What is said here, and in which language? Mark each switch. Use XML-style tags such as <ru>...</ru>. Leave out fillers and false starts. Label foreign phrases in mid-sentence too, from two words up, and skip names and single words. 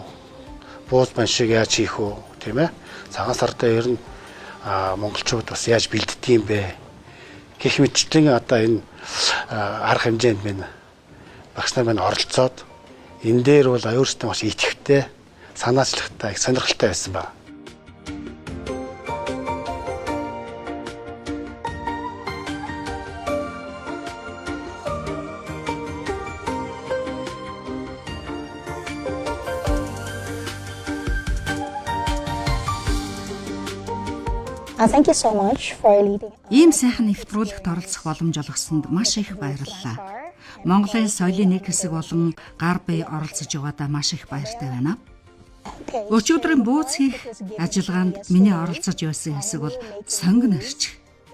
<mn>Бууз бан шиг яаж хийх вэ? Тийм ээ. Цагаан сарда ер нь монголчууд бас яаж бэлддэг юм бэ? Гэх мэтчлэн одоо энэ арга хэмжээнд минь багш нар маань оролцоод энэ дээр бол өөрсдөө маш идэвхтэй, санаачлагтай, их сонирхолтой байсан байна.</mn> <en>Thank you so much for leading.</en> <mn>Ийм сайхан нэвтрүүлэгт оролцох боломж олгосонд маш их баярлалаа. Монголын соёлын нэг хэсэг болон гар бие оролцож байгаадаа маш их баяртай байна. Өчигдрийн бууз хийх ажиллагаанд миний оролцож байсан хэсэг бол сонгон арч.</mn>